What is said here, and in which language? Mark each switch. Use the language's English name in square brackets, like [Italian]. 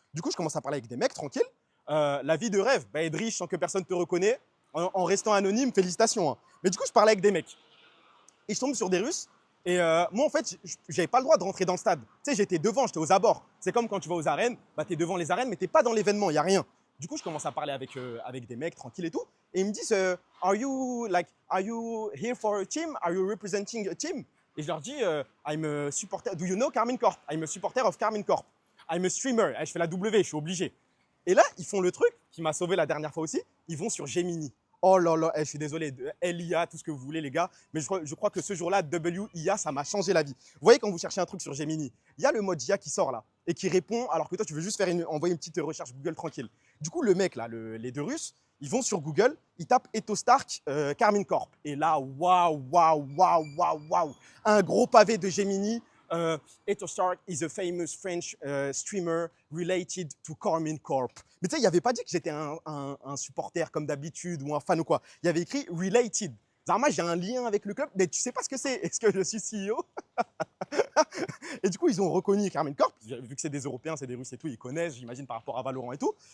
[French] Du coup, je commence à parler avec des mecs tranquilles. La vie de rêve, être riche sans que personne te reconnaisse, en restant anonyme, félicitations, hein. Mais du coup, je parlais avec des mecs. Et je tombe sur des Russes. Et moi, en fait, j'avais pas le droit de rentrer dans le stade. Tu sais, j'étais devant, j'étais aux abords. C'est comme quand tu vas aux arènes, tu es devant les arènes, mais tu n'es pas dans l'événement, il n'y a rien. Du coup, je commence à parler avec des mecs tranquilles et tout. Et ils me disent, [English] are you here for a team? Are you representing a team? [French] Et je leur dis, [English] I'm a supporter. Do you know Carmine Corp? I'm a supporter of Carmine Corp. I'm a streamer. [French] Et je fais la W, je suis obligé. Et là, ils font le truc qui m'a sauvé la dernière fois aussi. Ils vont sur Gemini. Oh là là, je suis désolé, LIA, tout ce que vous voulez les gars, mais je crois que ce jour-là, WIA, ça m'a changé la vie. Vous voyez quand vous cherchez un truc sur Gemini, il y a le mode IA qui sort là et qui répond alors que toi tu veux juste envoyer une petite recherche Google tranquille. Du coup, le mec là, les deux Russes, ils vont sur Google, ils tapent Eto Stark, Carmine Corp. Et là, waouh, waouh, waouh, waouh, waouh, un gros pavé de Gemini. [English] Eto Stark is a famous French streamer related to Carmine Corp. [French] Mais tu sais, il n'y avait pas dit que j'étais un supporter comme d'habitude ou un fan ou quoi. Il y avait écrit related. Zarma, j'ai un lien avec le club, mais tu sais pas ce que c'est. Est-ce que je suis CEO? Et du coup, ils ont reconnu Carmine Corp, vu que c'est des Européens, c'est des Russes et tout, ils connaissent, j'imagine, par rapport à Valorant et tout.